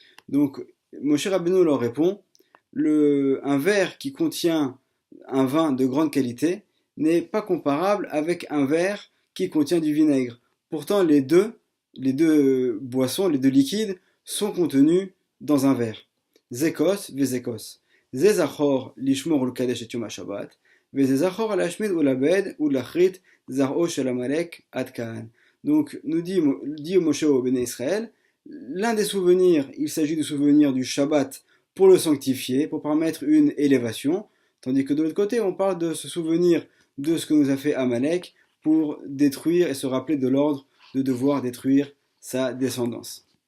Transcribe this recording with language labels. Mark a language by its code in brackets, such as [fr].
[fr] Donc, Moshe Rabbeinu leur répond, un verre qui contient un vin de grande qualité n'est pas comparable avec un verre qui contient du vinaigre. Pourtant, les deux boissons, les deux liquides, sont contenus dans un verre. [he] Zekos ve zekos. זה זכור לשמור ולקדש את יום השבת, וזה זכור להשמיד ולאבד ולהכרית זרעו של עמלק עד כאן. [fr] Donc, nous dit Moshe au Béné Israël, l'un des souvenirs, il s'agit du souvenir du Shabbat pour le sanctifier, pour permettre une élévation, tandis que de l'autre côté, on parle de se souvenir de ce que nous a fait Amalek pour détruire et se rappeler de l'ordre de devoir détruire sa descendance.